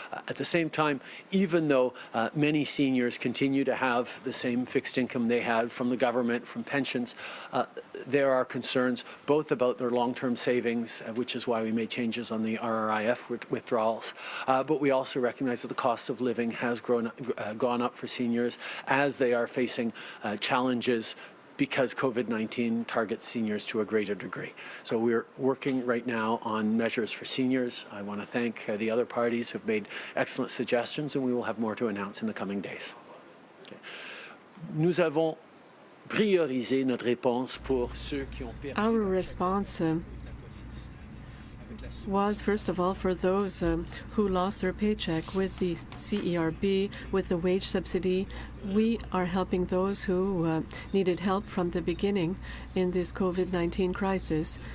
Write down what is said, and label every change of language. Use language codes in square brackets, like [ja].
[en] At the same time, even though many seniors continue to have the same fixed income they had from the government, from pensions, there are concerns both about their long-term savings, which is why we made changes on the RRIF withdrawals, but we also recognize that the cost of living has gone up for seniors as they are facing challenges because COVID-19 targets seniors to a greater degree. So we're working right now on measures for seniors. I want to thank the other parties who have made excellent suggestions, and we will have more to announce in the coming days. Okay. [fr] Nous avons priorisé notre réponse pour ceux qui ont perdu. [en] Our response was, first of all, for those who lost their paycheck with the CERB, with the wage subsidy. We are helping those who needed help from the beginning in this COVID-19 crisis.